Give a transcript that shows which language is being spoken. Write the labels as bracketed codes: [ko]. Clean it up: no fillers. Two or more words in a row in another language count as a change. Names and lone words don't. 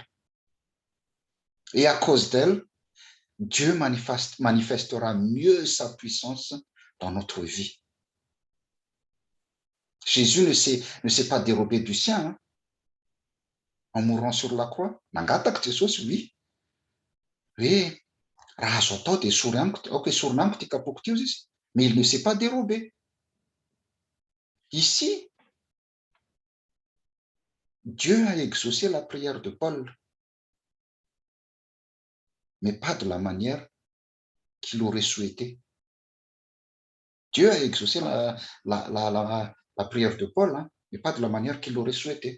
[fr] Et à cause d'elle, Dieu manifestera mieux sa puissance dans notre vie. Jésus ne s'est pas dérobé du sien, hein, en mourant sur la croix. [mg] Nangataka Jesosy, oui. Oui, raha azo atao dia esorina amiko, aoka esorina amiko ty kapoko ty izy. [fr] Mais il ne s'est pas dérobé. Ici, Dieu a exaucé la prière de Paul, mais pas de la manière qu'il aurait souhaité. Dieu a exaucé la prière de Paul, hein, mais pas de la manière qu'il aurait souhaité.